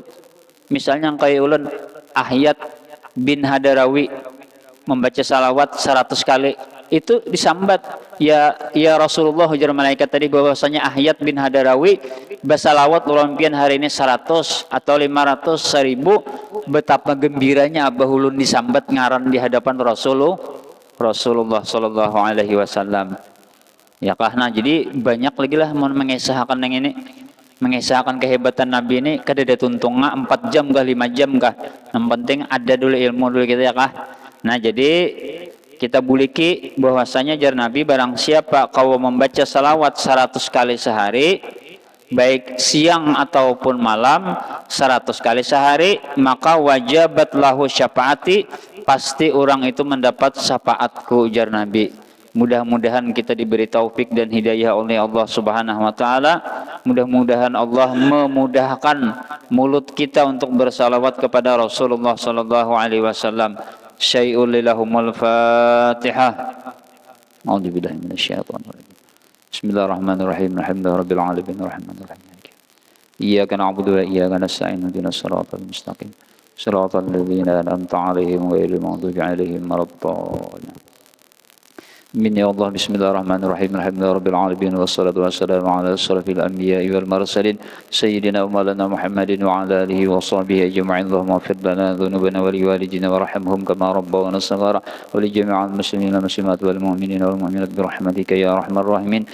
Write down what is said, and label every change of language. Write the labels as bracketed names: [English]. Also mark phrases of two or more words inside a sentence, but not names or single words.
[Banjar] Misalnya kayak ulun Ahyat bin Hadarawi membaca salawat 100 kali, itu disambat, [Arabic] يا رسول الله, [Banjar] ujar malaikat tadi bahwasanya Ahyat bin Hadarawi bersalawat ulun pian hari ini 100 atau 500, 1000. Betapa gembiranya abah ulun disambat ngaran di hadapan Rasulullah [Arabic] صلى الله عليه وسلم. [Banjar] Ya kah, nah jadi banyak lagi lah mau mengesahkan yang ini, mengesahkan kehebatan Nabi ini. Kada ada tuntungnya 4 jam kah 5 jam kah, yang penting ada dulu ilmu dulu kita, ya kah. Nah jadi kita buliki bahwasanya jar Nabi, barang siapa kau membaca salawat 100 kali sehari, baik siang ataupun malam 100 kali sehari, maka [Arabic] وجبت له شفاعتي, [Banjar] pasti orang itu mendapat syafaatku, ujar Nabi. Mudah-mudahan kita diberi taufik dan hidayah oleh Allah [Arabic] سبحانه وتعالى. [Banjar] Mudah-mudahan Allah memudahkan mulut kita untuk bersalawat kepada Rasulullah [Arabic] صلى الله عليه وسلم. شيء لهم الفاتحة. أعوذ بالله من الشيطان الرجيم. بسم الله الرحمن الرحيم. الحمد لله رب العالمين الرحمن الرحيم. إياك نعبد وإياك نستعين. اهدنا الصراط المستقيم. صراط الذين أنعمت عليهم غير المغضوب عليهم ولا الضالين. آمين يا الله. بسم الله الرحمن الرحيم. الحمد لله رب العالمين والصلاة والسلام على أشرف الأنبياء والمرسلين سيدنا ومولانا محمد وعلى آله وصحبه أجمعين. اللهم اغفر لنا ذنوبنا ولوالدينا وارحمهم كما ربونا صغارا ولجميع المسلمين والمسلمات والمؤمنين والمؤمنات برحمتك يا أرحم الراحمين.